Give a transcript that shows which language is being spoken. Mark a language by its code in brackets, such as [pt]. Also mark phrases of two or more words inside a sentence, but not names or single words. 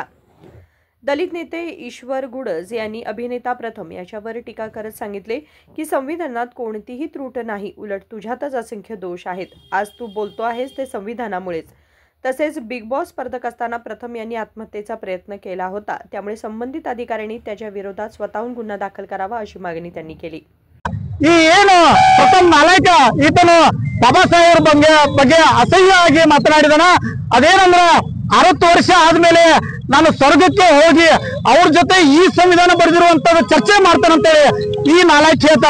[mr] दलित नेते ईश्वर गुडज यांनी अभिनेता प्रथम याच्यावर टीका करत सांगितले की संविधानात कोणतीही त्रुट नाही, उलट तुझ्यातच असंख्य दोष आहेत। आज तू बोलतो आहेस ते संविधानामुळेच। तसेच बिग बॉस स्पर्धक असताना प्रथम यांनी आत्महत्येचा प्रयत्न केला होता, त्यामुळे संबंधित अधिकाऱ्यांनी त्याच्या विरोधात स्वतःहून गुन्हा दाखल करावा अशी मागणी त्यांनी केली। [kn] ಪ್ರಥಮ್ ನಾಯಕ ಈತನು ಬಾಬಾ ಸಾಹೇಬ್ ಬಗ್ಗೆ ಅಸಹ್ಯವಾಗಿ ಮಾತನಾಡಿದನ। ಅದೇನಂದ್ರ 60 ವರ್ಷ ಆದ್ಮೇಲೆ ನಾನು ಸ್ವರ್ಗಕ್ಕೆ ಹೋಗಿ ಅವ್ರ ಜೊತೆ ಈ ಸಂವಿಧಾನ ಬರೆದಿರುವಂತದ್ದು ಚರ್ಚೆ ಮಾಡ್ತಾನಂತೇಳಿ ಈ ನಾಯಕ ಹೇಳ್ತಾನ।